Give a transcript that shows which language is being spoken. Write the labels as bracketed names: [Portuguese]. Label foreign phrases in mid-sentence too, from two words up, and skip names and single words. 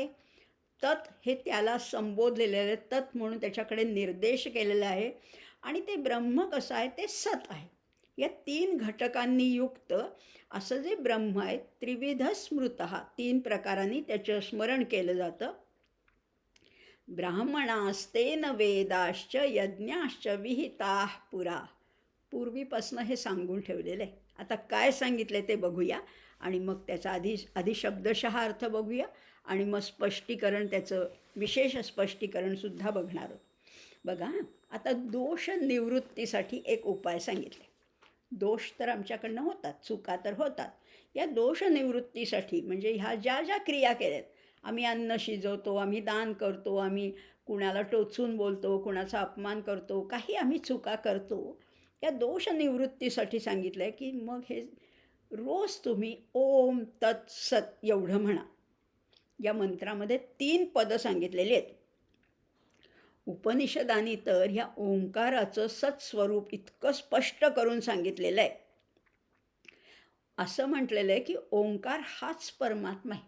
[Marathi] तत् हे त्याला संबोधलेलं आहे, तत् म्हणून त्याच्याकडे निर्देश केलेला आहे. आणि ते ब्रह्म कसं आहे? ते सत आहे. या 3 घटकांनी युक्त असं जे ब्रह्म आहे, [Sanskrit] त्रिविध स्मृतः, [Marathi] 3 प्रकारांनी त्याचं स्मरण केलं जातं. [Sanskrit] ब्राह्मणास्तेन वेदाश्च यज्ञाश्च विहिताः पुरा. [Marathi] पूर्वीपासनं हे सांगून ठेवलेलं आहे. आता काय सांगितलं ते बघूया आणि मग त्याचा आधी शब्दशः अर्थ बघूया आणि मग स्पष्टीकरण, त्याचं विशेष स्पष्टीकरणसुद्धा बघणार आहोत. बघा, आता दोष निवृत्तीसाठी एक उपाय सांगितले. दोष तर आमच्याकडनं होतात, चुका तर होतात. या दोष निवृत्तीसाठी म्हणजे ह्या ज्या क्रिया केल्यात, आम्ही अन्न शिजवतो, आम्ही दान करतो, आम्ही कुणाला टोचून बोलतो, कुणाचा अपमान करतो, काही आम्ही चुका करतो, या दोष निवृत्तीसाठी सांगितलं आहे की मग हे रोज तुम्ही [Sanskrit] ओम तत् सत [Marathi] एवढं म्हणा. या मंत्रामध्ये 3 पदं सांगितलेली आहेत. उपनिषदांनी तर ह्या ओंकाराचं सत्स्वरूप इतकं स्पष्ट करून सांगितलेलं आहे. असं म्हटलेलं आहे की ओंकार हाच परमात्मा आहे.